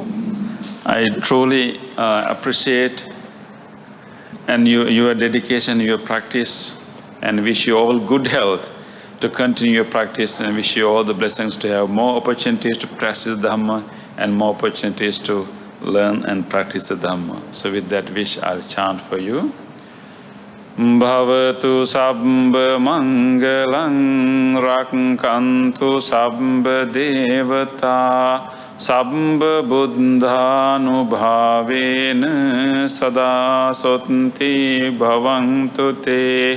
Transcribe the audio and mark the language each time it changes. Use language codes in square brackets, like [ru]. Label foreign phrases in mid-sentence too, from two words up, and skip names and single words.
[en] I truly appreciate and your dedication, your practice, and wish you all good health to continue your practice, and wish you all the blessings to have more opportunities to practice Dhamma and more opportunities to learn and practice the Dhamma. So with that wish, I'll chant for you. [pi] Bhavatu sabba mangalang rakkantu sabba devata sabba buddhanubhavena sada sotti bhavantu te.